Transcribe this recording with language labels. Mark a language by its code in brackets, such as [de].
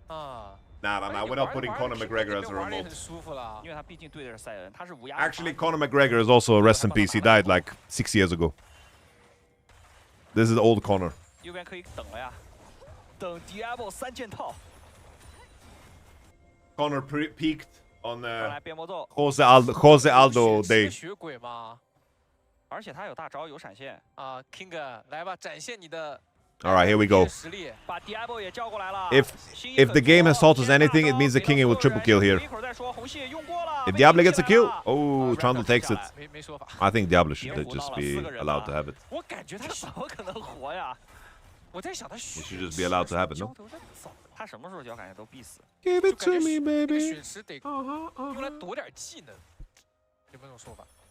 [en] 啊。 Nah, we're not putting Conor McGregor as a remote. [zh] 很舒服了，因为他毕竟对的是赛恩，他是无压。 [en] Actually, Conor McGregor is also a rest in peace. He died like 6 years ago. This is old Conor. [zh] 右边可以等了呀，等 Diablo 3件套。 [en] Conor peaked on Jose Aldo day. [zh] 血鬼吗？而且他有大招，有闪现。啊 ，King， 来吧，展现你的。 [en] All right, here we go. [zh] 实力。把 Diablo 也叫过来了。 [en] If the game has taught us anything, it means the King will triple kill here. If Diablo gets a kill, oh, Trundle takes it. I think Diablo should just be allowed to have it. [zh] 我感觉他怎么可能活呀？我在想他 [en] should just be allowed to have it, no? [zh] 他什么时候脚感觉都必死。 [en] Give it to me, baby. [zh] 血池得用来躲点技能，有没有这种说法？